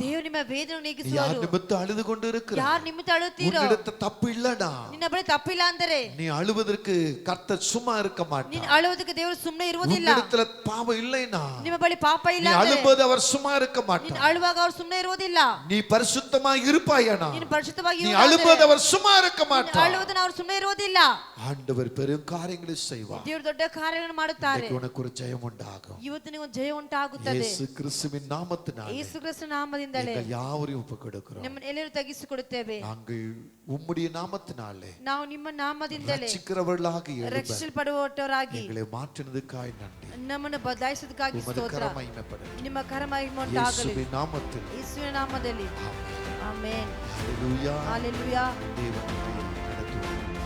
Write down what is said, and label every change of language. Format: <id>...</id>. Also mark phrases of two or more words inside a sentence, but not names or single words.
<kn>ದೇವರು ನಿಮ್ಮ ವೇದನೆ</kn> <ta>நீ யார்</ta> <kn>ನೀಗಿಸುವರು.</kn> <ta>நிமித்தம் அழுது கொண்டு இருக்கிறாய்?</ta> <kn>ಯಾರು ನಿಮಿತ್ತ ಅಳುತ್ತೀರೋ?</kn> <ta>உன்னிடத்து தப்பு இல்லடா.</ta> <kn>ನಿನ್ನ ಬಳಿ ತಪ್ಪಿಲ್ಲ ಅಂದರೆ</kn> <ta>நீ அழுவதற்கு கர்த்தர் சும்மா இருக்க</ta> <kn>ನೀನು</kn> <ta>மாட்டார்.</ta> <kn>ಅಳುವುದಕ್ಕೆ ದೇವರು ಸುಮ್ಮನೆ ಇರುವುದಿಲ್ಲ.</kn> <ta>உன்னிடத்துல பாவம் இல்லைனா</ta> <kn>ನಿಮ್ಮ ಬಳಿ ಪಾಪ ಇಲ್ಲ</kn> <ta>நீ</ta> <kn>ಅಂದರೆ</kn> <ta>அழும்போது அவர் சும்மா இருக்க</ta> <kn>ನೀನು</kn> <ta>மாட்டார்.</ta> <kn>ಅಳುವಾಗ ಅವರು ಸುಮ್ಮನೆ ಇರುವುದಿಲ್ಲ.</kn> <ta>நீ பரிசுத்தமாய் இருப்பாயனா</ta> <kn>ನೀನು ಪರಿಶುದ್ಧವಾಗಿ</kn> <ta>நீ</ta> <kn>ಇರುವುದಾದರೆ</kn> <ta>அழும்போது அவர் சும்மா இருக்க</ta> <kn>ನೀನು</kn> <ta>மாட்டார்.</ta> <kn>ಅಳುವುದನ್ನು ಅವರು ಸುಮ್ಮನೆ ಇರುವುದಿಲ್ಲ.</kn> <ta>ஆண்டவர் பெரும் காரியங்களை செய்வார்.</ta> <kn>ದೇವರು ದೊಡ್ಡ ಕಾರ್ಯಗಳನ್ನು ಮಾಡುತ್ತಾರೆ.</kn> <ta>இன்னைக்கு உனக்கு ஒரு ஜெயம் உண்டாகும்.</ta> <kn>ಇವತ್ತು ನಿಮಗೆ ಜಯ ಉಂಟಾಗುತ್ತದೆ.</kn> <ta>இயேசு கிறிஸ்துவின் நாமத்தினாலே</ta> <kn>ಯೇಸು ಕ್ರಿಸ್ತನ ನಾಮದಿಂದಲೇ</kn> <ta>எங்கள் யாவரையும் ஒப்புக் கொடுக்கிறோம்.</ta> <kn>ನಮ್ಮನ್ನು ಎಲ್ಲರೂ ತಗ್ಗಿಸಿಕೊಡುತ್ತೇವೆ.</kn> <ta>நாங்கள் உம்முடைய நாமத்தினாலே</ta> <kn>ನಾವು ನಿಮ್ಮ ನಾಮದಿಂದಲೇ</kn> <ta>ரட்சிக்கிறவர்களாக எழும்ப</ta> <kn>ರಕ್ಷಿಸಲ್ಪಡುವವರಾಗಿ</kn> <ta>எங்களை மாற்றினதுக்காய் நன்றி.</ta> <kn>ನಮ್ಮನ್ನು ಬದಲಾಯಿಸೋದಕ್ಕಾಗಿ</kn> <ta>உமது</ta> <kn>ಸ್ತೋತ್ರ.</kn> <ta>கரம் மகிமைப்படட்டும்.</ta> <kn>ನಿಮ್ಮ ಕರ ಮಹಿಮೆ ಉಂಟಾಗಲಿ.</kn> <ta>இயேசுவின் நாமத்தில்</ta> <kn>ಯೇಸುವಿನ ನಾಮದಲ್ಲಿ ಆಮೆನ್.</kn> <ta>ஹalleluya. ஹalleluya. தேவன் நம்மை நடத்துவார்.</ta>